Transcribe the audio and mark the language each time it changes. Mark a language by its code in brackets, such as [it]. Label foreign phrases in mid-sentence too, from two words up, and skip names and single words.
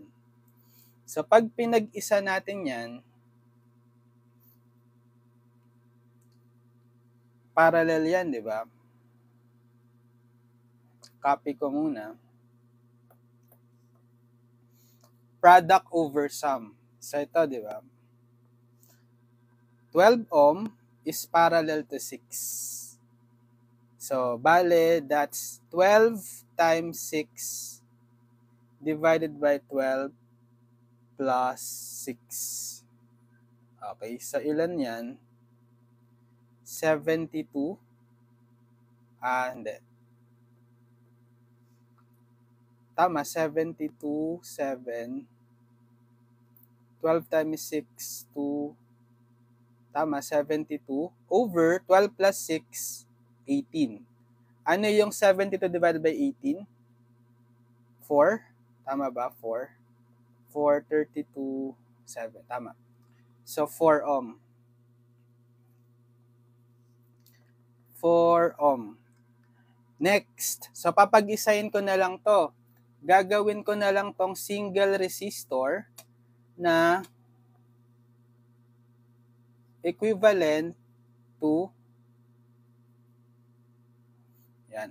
[tl] So pag pinag-isa natin yan, parallel yan, di ba? Copy ko muna. [en] Product over sum. [tl] So ito, di ba? [en] 12 ohm is parallel to 6. So, bale, that's 12 times 6 divided by 12 plus 6. [tl] Okay, so ilan yan? 72. Hindi. Tama, 72, 7. [en] 12 times 6, 2. Tama, 72. Over 12 plus 6, 18. [tl] Ano yung [en] 72 divided by 18? [tl] 4. Tama ba? 4. 4, 32, 7. Tama. [en] So, 4 ohm. 4 ohm. Next. [tl] So, papag-isahin ko na lang to. Gagawin ko na lang tong [en] single resistor [tl] na [en] equivalent to [tl] yan.